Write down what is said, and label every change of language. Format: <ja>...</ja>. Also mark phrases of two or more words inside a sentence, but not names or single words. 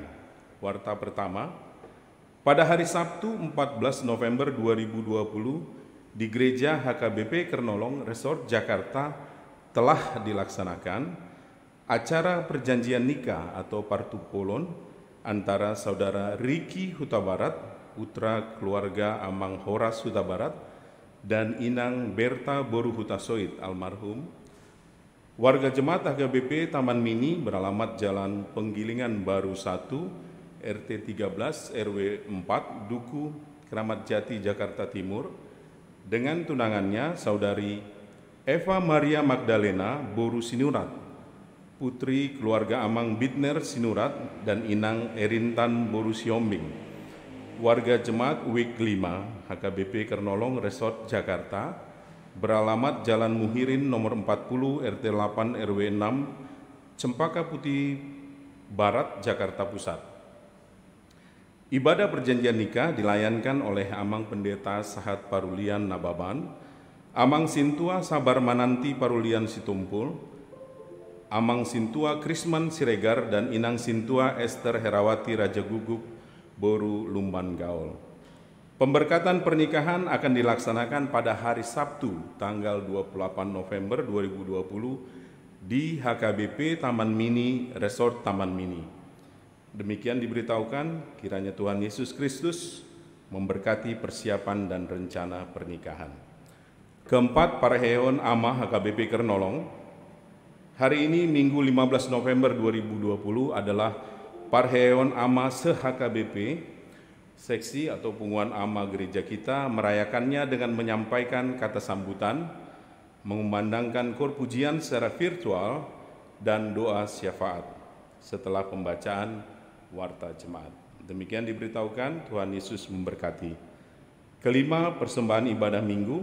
<id>Warta pertama, pada hari Sabtu 14 November 2020 di Gereja HKBP Kernolong Resort Jakarta telah dilaksanakan acara perjanjian nikah atau partupolon antara saudara Riki Huta Barat, putra keluarga Amang Horas Huta Barat, dan Inang Berta Boru Huta Soit almarhum, warga jemaat HKBP Taman Mini beralamat Jalan Penggilingan Baru 1, RT 13 RW 4, Duku, Kramat Jati, Jakarta Timur, dengan tunangannya saudari Eva Maria Magdalena Boru Sinurat, putri keluarga Amang Bitner Sinurat, dan Inang Erintan Boru Siombing, warga jemaat Wik 5 HKBP Kernolong Resort Jakarta, beralamat Jalan Muhirin nomor 40 RT 8 RW 6, Cempaka Putih Barat, Jakarta Pusat. Ibadah perjanjian nikah dilayankan oleh Amang Pendeta Sahat Parulian Nababan, Amang Sintua Sabar Mananti Parulian Situmpul, Amang Sintua Krisman Siregar, dan Inang Sintua Esther Herawati Raja Guguk Boru Lumban Gaul. Pemberkatan pernikahan akan dilaksanakan pada hari Sabtu tanggal 28 November 2020 di HKBP Taman Mini Resort Taman Mini. Demikian diberitahukan, kiranya Tuhan Yesus Kristus memberkati persiapan dan rencana pernikahan. Keempat, Parheon Ama HKBP Kernolong. Hari ini Minggu 15 November 2020 adalah Parheon Ama se-HKBP, seksi atau</id> <bbc>punggungan ama</bbc> <id>gereja kita merayakannya dengan menyampaikan kata sambutan, mengumandangkan kor pujian secara virtual, dan doa syafaat setelah pembacaan Warta Jemaat. Demikian diberitahukan, Tuhan Yesus memberkati. Kelima, persembahan ibadah minggu.</id>